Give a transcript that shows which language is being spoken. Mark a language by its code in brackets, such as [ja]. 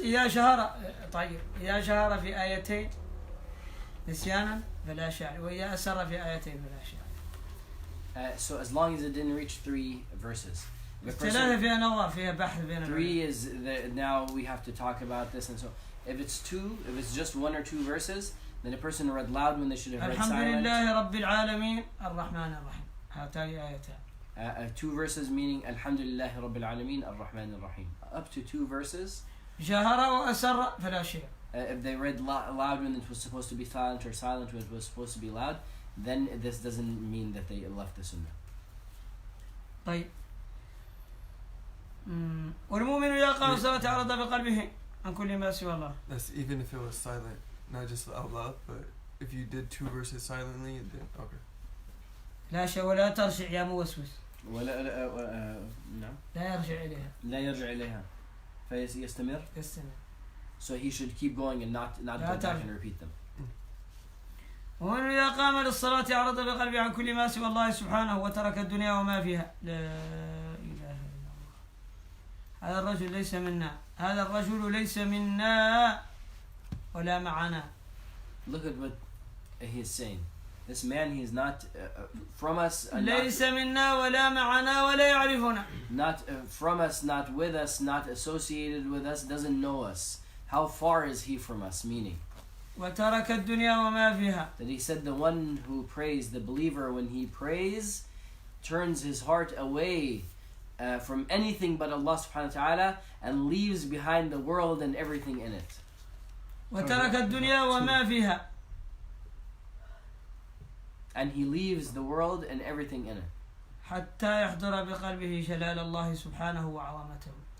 [ar] إذا شهر طيب إذا شهر في آيتين نسيانا فلا شيء وإذا أسر في آيتين فلا شيء. [en] So as long as it didn't reach 3 verses. [ar] ثلاثة فيها نظر فيها بحث بين [en] 3 is now we have to talk about this, and so if it's 2, if it's just 1 or 2 verses, then a person read loud when they should have read silent. [ar] الحمد لله رب العالمين الرحمن الرحيم. هاتان آيتان. [en] 2 verses meaning Alhamdulillah Rabbil Alameen Ar-Rahman Ar-Rahim. Up to 2 verses. [ar] جهر وأسر فلا شيء. [en] If they read loud when it was supposed to be silent, or silent when it was supposed to be loud, then this doesn't mean that they left the sunnah. [ar] طيب. والمؤمن إذا قام الصلاة عرض بقلبه عن كل ما سوى الله. [en] That's even if it was silent, not just out loud, but if you did 2 verses silently, then okay. [ar] لا شيء ولا ترجع يا موسوس. ولا نعم. لا يرجع إليها. لا يرجع إليها. فيستمر. يستمر. [en] So he should keep going and not go back and repeat them. [ar] ومن إذا قام للصلاة عرض بقلبه عن كل ما سوى الله سبحانه وترك الدنيا وما فيها. لا إله إلا الله. هذا الرجل ليس منا. هذا الرجل ليس منا ولا معنا. [en] Look at what he is saying. This man, he is not from us. [ar] ليس منا ولا معنا ولا يعرفنا. [en] Not from us, not with us, not associated with us, doesn't know us. How far is he from us? Meaning. [ar] وترك الدنيا وما فيها. [en] That he said the one who prays, the believer, when he prays, turns his heart away from anything but Allah subhanahu wa ta'ala and leaves behind the world and everything in it. [ar] وترك الدنيا وما فيها. [en] And he leaves the world and everything in it. [ar] حتى يحضر بقلبه جلال الله سبحانه وعظمته.